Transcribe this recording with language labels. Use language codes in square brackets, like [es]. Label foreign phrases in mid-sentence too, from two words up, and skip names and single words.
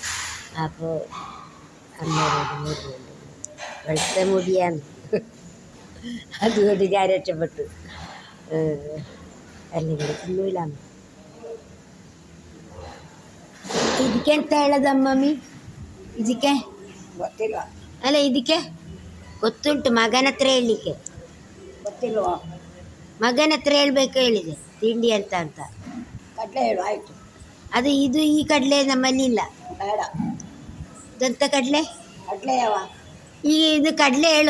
[ml] അപ്പോൾ അമ്മേരോട് മുടിയുണ്ട്, വെളുത്ത മുടിയാണ്. അതുകൊണ്ട് ഞാൻ രക്ഷപ്പെട്ടു. അല്ലെങ്കിൽ തിന്നൂല. ഇതിക്ക് എന്താ ഉള്ളതമ്മി? [kn] ഇതിക്ക് ಅಲ್ಲ ಇದಕ್ಕೆ ಗೊತ್ತುಂಟು. ಮಗನ ಹತ್ರ ಹೇಳಲಿಕ್ಕೆ ಮಗನ ಹತ್ರ ಹೇಳ್ಬೇಕು ಹೇಳಿದೆ ತಿಂಡಿ ಅಂತ ಕಡಲೆ ಹೇಳು. ಆಯ್ತು. ಅದು ಇದು ಈ ಕಡಲೆ ನಮ್ಮಲ್ಲಿ ಇಲ್ಲ. ಬೇಡ. ಇದಂತ ಕಡಲೆ ಯಾವ ಈ ಇದು ಕಡಲೆ ಹೇಳು.